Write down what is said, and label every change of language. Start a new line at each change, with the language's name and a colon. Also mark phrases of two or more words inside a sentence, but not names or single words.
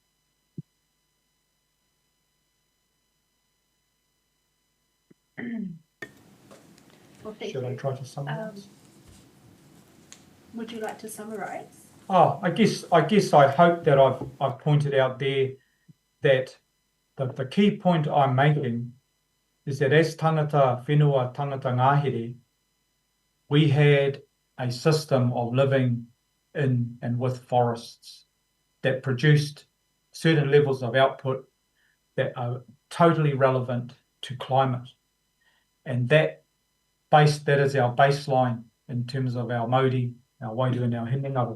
English: Well, thank Should you. I try to summarize? Would you like to summarize? I guess I hope that I've pointed out there that the key point I'm making is that as
Māori: tangata whenua, tangata ngāhere,
English: we had a system of living in and with forests that produced certain levels of output that are totally relevant to climate. And that is our baseline in terms of our mauri, our wairu and our hinengaro.